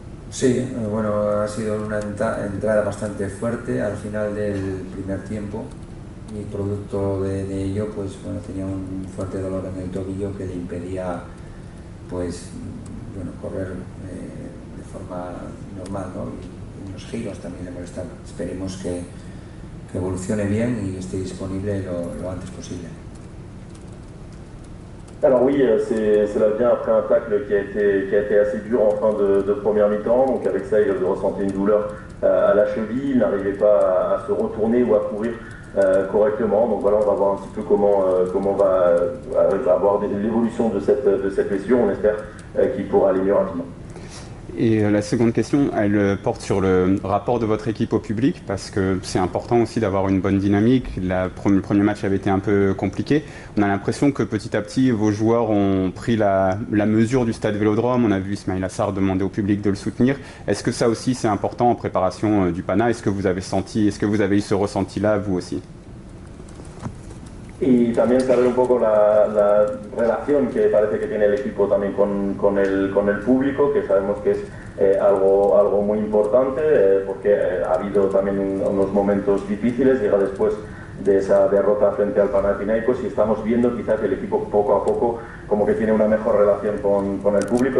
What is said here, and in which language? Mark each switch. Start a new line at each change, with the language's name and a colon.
Spanish: Sí, bueno, ha sido una entrada bastante fuerte al final del primer tiempo y producto de ello, pues bueno, tenía un fuerte dolor en el tobillo que le impedía, pues, bueno, correr de forma normal, ¿no? Y los giros también le molestaban. Esperemos que evolucione bien y esté disponible lo antes posible.
French: Alors oui, cela vient après un tacle qui a été assez dur en fin de première mi-temps. Donc avec ça, il avait ressenti une douleur à la cheville. Il n'arrivait pas à se retourner ou à courir correctement. Donc voilà, on va voir un petit peu comment va avoir l'évolution de cette blessure. On espère qu'il pourra aller mieux rapidement. Et la seconde question, elle porte sur le rapport de votre équipe au public, parce que c'est important aussi d'avoir une bonne dynamique. Le premier match avait été un peu compliqué. On a l'impression que petit à petit, vos joueurs ont pris la mesure du stade Vélodrome. On a vu Ismaïla Sarr demander au public de le soutenir. Est-ce que ça aussi c'est important en préparation du PANA? Est-ce que vous avez eu ce ressenti-là, vous aussi?
Spanish: Y también saber un poco la relación que parece que tiene el equipo también con el público, que sabemos que es algo muy importante, porque ha habido también unos momentos difíciles, llega después de esa derrota frente al Panathinaikos, y estamos viendo quizás que el equipo poco a poco como que tiene una mejor relación con el público.